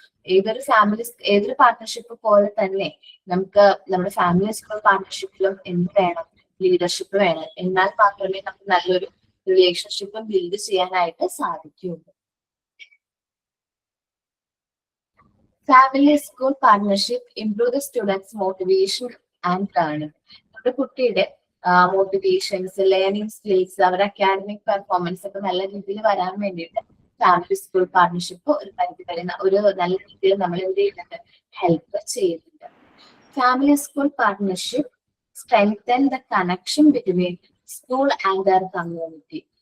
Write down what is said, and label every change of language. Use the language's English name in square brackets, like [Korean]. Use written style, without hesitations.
[Malayalam] ഏതൊരു പാർട്ട്ണർഷിപ്പ് പോലെ തന്നെ നമുക്ക് നമ്മുടെ ഫാമിലി സ്കൂൾ പാർട്ട്ണർഷിപ്പിലും എന്ത് വേണം? ലീഡർഷിപ്പ് വേണം. എന്നാൽ മാത്രമേ നമുക്ക് നല്ലൊരു റിലേഷൻഷിപ്പ് ബിൽഡ് ചെയ്യാനായിട്ട് സാധിക്കുകയുള്ളൂ. [English] Family school partnership improve the students' motivation and learning. [Malayalam] നമ്മുടെ കുട്ടിയുടെ മോട്ടിവേഷൻസ്, ലേണിംഗ് സ്കിൽസ്, അവരുടെ അക്കാഡമിക് പെർഫോമൻസ് ഒക്കെ നല്ല രീതിയിൽ വരാൻ വേണ്ടിയിട്ട് ഫാമിലി സ്കൂൾ പാർട്ട്ണർഷിപ്പ് ഒരു പരിധി വരെ ഒരു നല്ല രീതിയിൽ നമ്മൾ എന്ത് ചെയ്യുന്നുണ്ട്? ഹെൽപ്പ് ചെയ്യുന്നുണ്ട്. [English] Family school partnership strengthen the connection between school and their community.